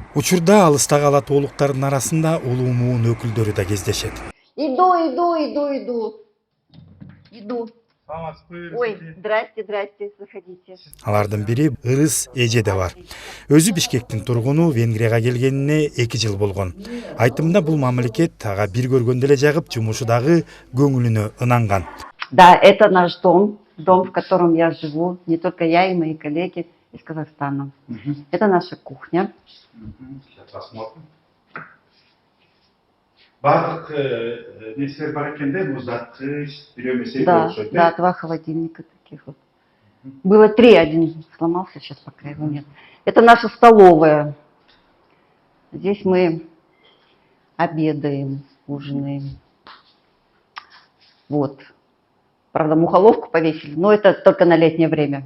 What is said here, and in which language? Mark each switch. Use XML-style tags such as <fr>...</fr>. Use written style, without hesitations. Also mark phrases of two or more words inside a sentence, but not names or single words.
<ky>Учурда алыстагы ала тоолуктардын арасында улуу муун өкүлдөрү да кездешет.</ky> <ru>Иду. Ой, здрасте, заходите.</ru> <ky>Алардын бири Ырыс эже да бар. Өзү Бишкектин тургуну, Венгрияга келгенине 2 жыл болгон. Айтымында бул мамлекет ага бир көргөндө эле жагып, жумушу дагы көңүлүнө ынанган.</ky> <ru>Да, это наш дом, в котором я живу, не только я и мои коллеги из Казахстана. Это наша кухня. Сейчас посмотрим.</ru> <ky>Бардык нерселер бар экен да, муздатқыч, бирөөмесе болушат.</ky> <ru>Да, 2 холодильника таких вот. Было 3, один сломался, сейчас пока его нет. Это наша столовая. Здесь мы обедаем, ужинаем. Вот. Правда, мухоловку повесили, но это только на летнее время.</ru>